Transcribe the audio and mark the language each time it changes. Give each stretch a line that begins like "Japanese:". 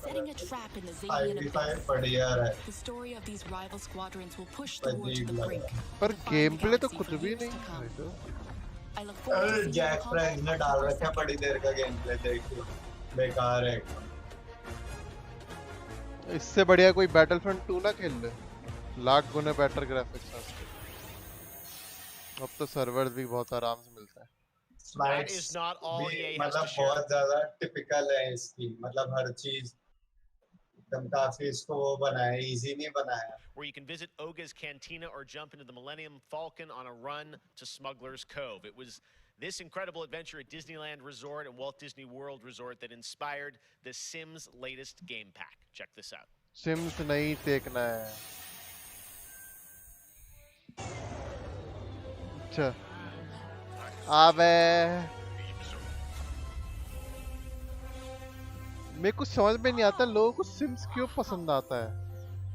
English: setting a trap in the Xavian
Hindi: बढ़िया.
English: The story of these rival squadrons will push the war to the brink.
Hindi: पर game play तो कुछ भी नहीं है. अरे जैक फ्रैग ने डाल रखा है बड़ी देर का गेम प्ले, देखो बेकार है. इससे बढ़िया कोई Battlefront 2 ना खेल ले. लाख गुना बेटर ग्राफिक्स है. अब तो सर्वर्स भी बहुत आराम से मिलता है.
English: That is not all EA has to
Hindi: मतलब
English: share.
Hindi: बहुत ज़्यादा टिपिकल है इसकी, मतलब हर चीज एकदम काफी इसको वो बनाया, easy नहीं बनाया.
English: Where you can visit Oga's Cantina or jump into the Millennium Falcon on a run to Smuggler's Cove. It was this incredible adventure at Disneyland Resort and Walt Disney World Resort that inspired the Sims latest game pack. Check this out.
Hindi: Sims नहीं देखना है. अच्छा. अबे. मेरे को समझ में नहीं आता लोगों को सिम्स क्यों पसंद आता है.